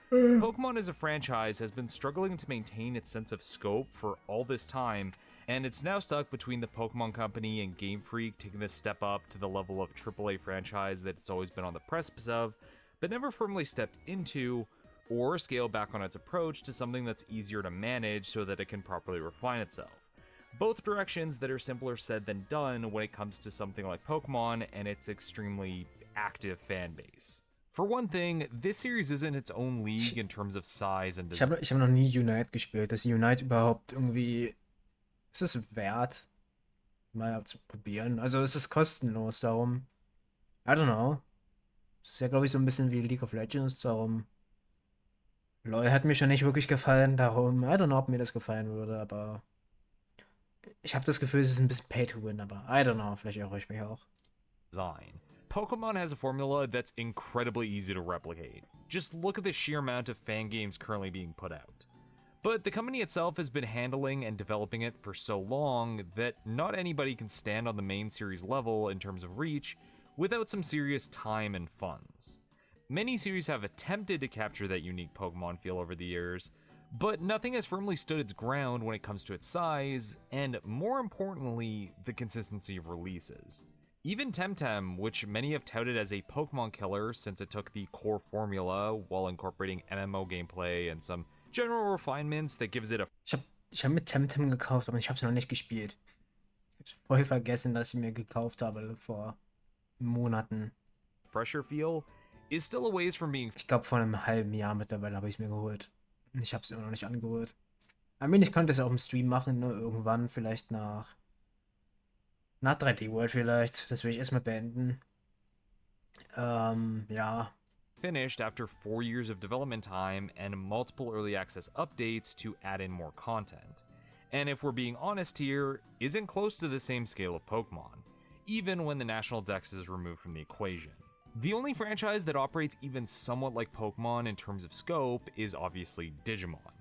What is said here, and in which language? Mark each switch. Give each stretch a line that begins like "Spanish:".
English: Pokemon as a franchise has been struggling to maintain its sense of scope for all this time, and it's now stuck between the Pokemon Company and Game Freak taking this step up to the level of AAA franchise that it's always been on the precipice of, but never firmly stepped into, or scale back on its approach to something that's easier to manage so that it can properly refine itself. Both directions that are simpler said than done when it comes to something like Pokemon and its extremely active fan base. For one thing, this series isn't its own league in terms of size and
German: Ich
English: design.
German: habe noch nie Unite gespielt. Ist Unite überhaupt irgendwie. Ist es wert, mal zu probieren? Also es ist kostenlos, darum.
English: I don't know.
German: Es ist ja, glaube ich, so ein bisschen wie League of Legends, darum. LOL hat mir schon nicht wirklich gefallen, darum.
English: I don't know,
German: ob mir das gefallen würde, aber. Ich habe das Gefühl, es ist ein bisschen Pay to Win, aber I don't know, vielleicht irre ich mich auch.
English: Pokemon has a formula that's incredibly easy to replicate. Just look at the sheer amount of fan games currently being put out. But the company itself has been handling and developing it for so long that not anybody can stand on the main series level in terms of reach without some serious time and funds. Many series have attempted to capture that unique Pokemon feel over the years, but nothing has firmly stood its ground when it comes to its size, and more importantly, the consistency of releases. Even Temtem, which many have touted as a Pokemon killer since it took the core formula while incorporating MMO gameplay and some general refinements that gives it a
German: Ich hab mit Temtem gekauft, aber ich habe es noch nicht gespielt. Ich hab voll vergessen, dass ich mir gekauft habe vor Monaten.
English: fresher feel, is still a ways from being
German: Ich glaube, vor einem halben Jahr mittlerweile habe ich es mir geholt. Und ich habe es immer noch nicht angeholt. Ich meine, ich könnte es ja auch im Stream machen, ne? Irgendwann, vielleicht nach Nach 3D World vielleicht. Das will ich erstmal beenden. Ja.
English: Finished after 4 years of development time and multiple early access updates to add in more content. And if we're being honest here, isn't close to the same scale of Pokemon, even when the National Dex is removed from the equation. The only franchise that operates even somewhat like Pokemon in terms of scope is obviously Digimon.